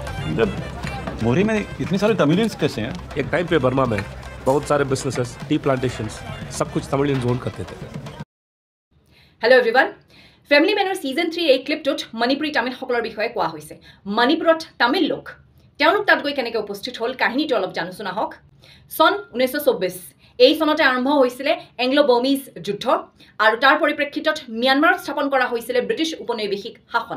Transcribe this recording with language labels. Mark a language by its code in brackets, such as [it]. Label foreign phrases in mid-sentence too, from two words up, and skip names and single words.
[hi] मोरी में इतने सारे तमिलियंस कैसे हैं? एक टाइम पे बर्मा में बहुत सारे [en] businesses tea plantations [hi] सब कुछ तमिलियंस ओन करते थे [en] Hello everyone [as] फैमिली मैनर सीजन 3 এই ক্লিপটোত মণিপুৰী তামিলসকলৰ বিষয়ে কোৱা হৈছে মণিপুৰত তামিল লোক তেওঁলোক তাত গৈ কেনেকৈ উপস্থিত হ'ল কাহিনীটো অলপ জানোচোন আহক সন 1924 এই সনতে আৰম্ভ হৈছিল এংলো বৰ্মিজ যুদ্ধ আৰু তাৰ পৰিপ্ৰেক্ষিতত মিয়ানমাৰত স্থাপন কৰা হৈছিল ব্ৰিটিছ উপনিবেশিক শাসন